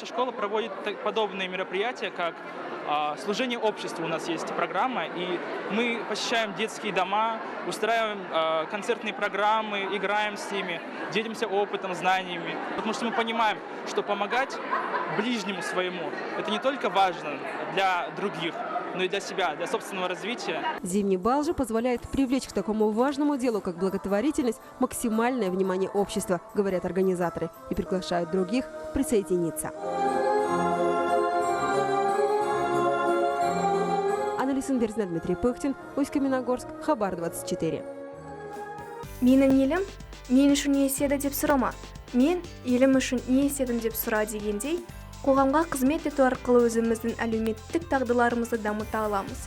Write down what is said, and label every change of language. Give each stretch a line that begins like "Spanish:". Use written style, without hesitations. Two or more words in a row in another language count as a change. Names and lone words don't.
Russian: Наша школа проводит подобные мероприятия, как служение обществу у нас есть программа, и мы посещаем детские дома, устраиваем концертные программы, играем с ними, делимся опытом, знаниями, потому что мы понимаем, что помогать ближнему своему – это не только важно для других, но и для себя, для собственного развития. Зимний бал же позволяет привлечь к такому важному делу, как благотворительность, максимальное внимание общества, говорят организаторы, и приглашают других присоединиться. Анализин Берзна, Дмитрий Пыхтин, Усть-Каменогорск, Хабар 24.
Kazakh: Менің елім мен үшін не істеді деп сұрама, мен елім үшін не істедім деп сұра дегендей, қоғамға қызмет ету арқылы өзіміздің әлеуметтік дағдыларымызды дамыта аламыз.